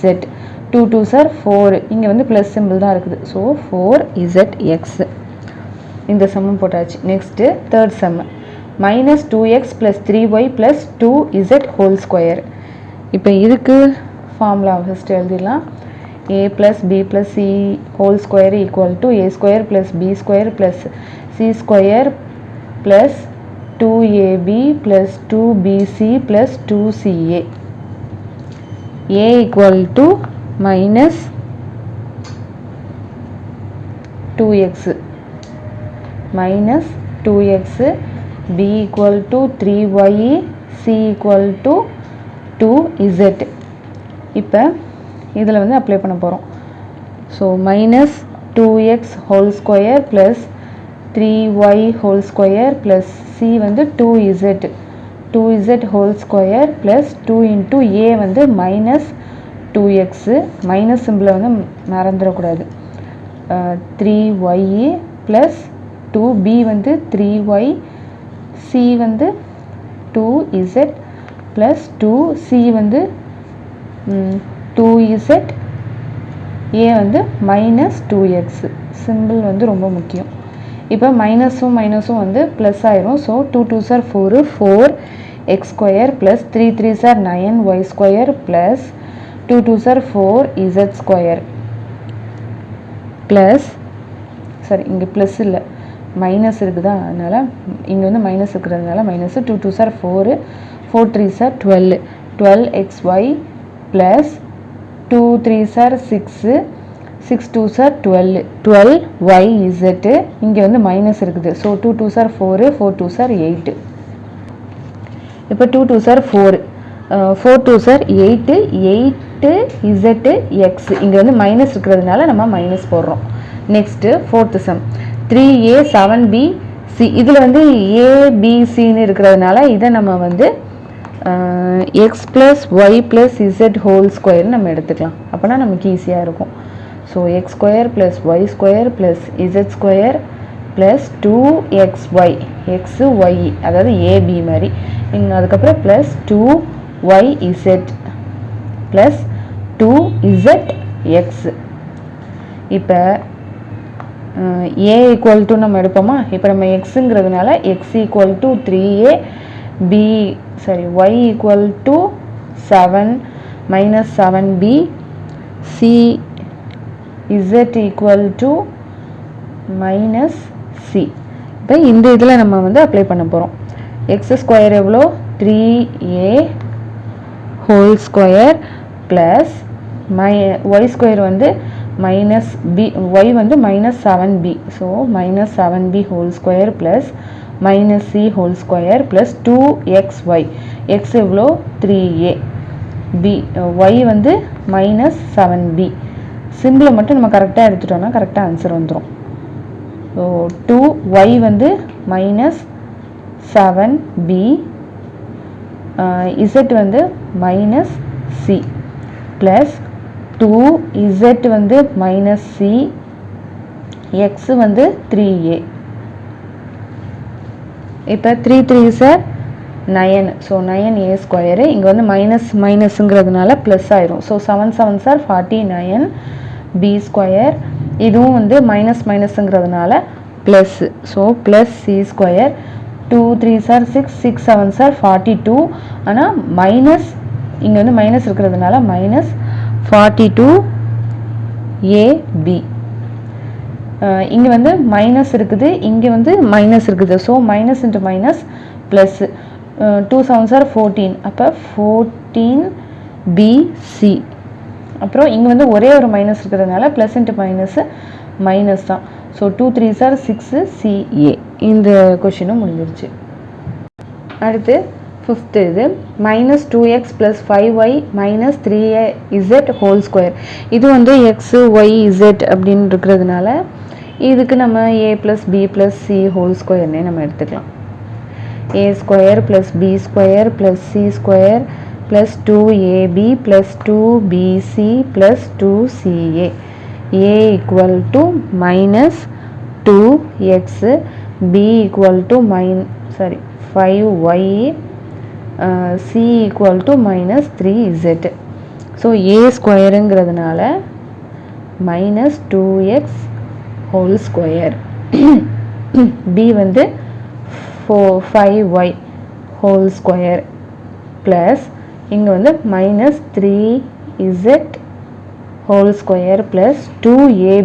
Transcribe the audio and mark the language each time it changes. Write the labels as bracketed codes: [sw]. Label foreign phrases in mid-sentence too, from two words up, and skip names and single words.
[en] 2 2s are 4, [ta] இங்கே வந்து [en] plus symbol [ta] தான் இருக்குது, ஸோ 4zx. இந்த சம்மம் போட்டாச்சு. [en] next third sum, minus 2x plus 3y plus 2z whole square. [ta] இப்போ இதுக்கு [en] formula first [ta] எழுதிடலாம். [en] a plus b plus c whole square equal to a square plus b square plus c square plus 2ab plus 2bc plus 2ca. a equal to minus 2x minus 2x, b equal to 3y, c equal to 2z. [ta] இப்போ இதில் வந்து அப்ளை பண்ண போகிறோம். [en] ஸோ minus 2x whole square plus 3y whole square plus c வந்து 2z whole square plus 2 into a வந்து minus 2x, minus symbol [ta] வந்து மறந்துடக்கூடாது. [en] 3y plus 2b வந்து 3y, c வந்து 2z plus 2c வந்து 2z, a வந்து minus 2x. [ta] சிம்பிள் வந்து ரொம்ப முக்கியம். இப்போ மைனஸும் மைனஸும் வந்து ப்ளஸ் ஆயிரும். [en] ஸோ 2 2s are 4, 4x square plus 3 3s are 9y square plus 2 2s are 4z square plus, [ta] சரி இங்கே ப்ளஸ் இல்லை மைனஸ் இருக்குதா, அதனால் இங்கே வந்து மைனஸ் இருக்கிறதுனால மைனஸ். [en] 2 2s are 4, 4 3s are 12, 12xy plus 2 3s are 6, 6 2s are 12, 12yz. [ta] இங்கே வந்து மைனஸ் இருக்குது. [en] ஸோ 2 2s are 4, 4 2s are 8. இப்போ 2 2s are 4, 4 2s are 8, 8zx. [ta] இங்கே வந்து மைனஸ் இருக்கிறதுனால நம்ம மைனஸ் போடுறோம். [en] next fourth sum 3a 7b c. [ta] இதில் வந்து abcன்னு இருக்கிறதுனால இதை நம்ம வந்து [en] x plus y plus z whole square [ta] நம்ம எடுத்துக்கலாம். அப்போனா நமக்கு ஈஸியாக இருக்கும். [en] ஸோ x square plus y square plus z square plus 2xy, xy அதாவது ab [ta] மாதிரி இங்கே, அதுக்கப்புறம் [en] plus 2yz plus 2zx. [ta] இப்போ [en] a equal to [ta] நம்ம எடுப்போமா. இப்போ நம்ம xங்கிறதுனால [en] x equal to 3a, b sorry y equal to 7 minus 7b, c z equal to minus c. [ta] இப்போ இந்த இதில் நம்ம வந்து அப்ளை பண்ண போகிறோம். [en] x square எவ்வளோ 3a whole square plus y square வந்து minus b, y வந்து minus 7b. so minus 7b whole square plus minus c whole square plus 2xy, x எவ்வளோ 3a, b y வந்து minus 7b. [ta] சிம்பிளை மட்டும் நம்ம கரெக்டாக எடுத்துட்டோம்னா கரெக்டாக ஆன்சர் வந்துடும். [en] ஸோ 2y வந்து minus 7b, z வந்து minus c plus 2z வந்து minus c, x வந்து 3a. இப்போ 3 3s are 9, so 9a square. [ta] இங்கே வந்து மைனஸ் மைனஸுங்கிறதுனால ப்ளஸ் ஆயிரும். [en] so 7 7s are 49 b square. [ta] இதுவும் வந்து மைனஸ் மைனஸுங்கிறதுனால ப்ளஸ். [en] so plus c square. 2 3s are 6, 6 7s are 42. [ta] ஆனால் மைனஸ் இங்கே வந்து மைனஸ் இருக்கிறதுனால மைனஸ் 42ab. இங்கே வந்து மைனஸ் இருக்குது, இங்கே வந்து மைனஸ் இருக்குது. [en] so minus into minus plus. 2 7s are 14, அப்போ 14bc. [ta] அப்புறம் இங்கே வந்து ஒரே ஒரு மைனஸ் இருக்கிறதுனால [en] plus into minus minus [ta] தான். [en] ஸோ 2 3s are 6ca. [ta] இந்த கொஷினும் முடிஞ்சிருச்சு. [en] அடுத்து fifth இது minus 2x plus 5y minus 3z whole square. [ta] இது வந்து [en] x y z [ta] அப்படின்னு இருக்கிறதுனால இதுக்கு நம்ம [en] a plus b plus c whole square [ta] நம்ம எடுத்துக்கலாம். [en] a square plus b square plus c square plus 2ab plus 2bc plus 2ca. a equal to minus 2x, b equal to 5y, c equal to minus 3z. ஸோ a ஸ்கொயருங்கிறதுனால minus 2x whole square, b வந்து 5y whole square plus [ta] இங்கே வந்து [en] minus 3z whole square plus 2ab.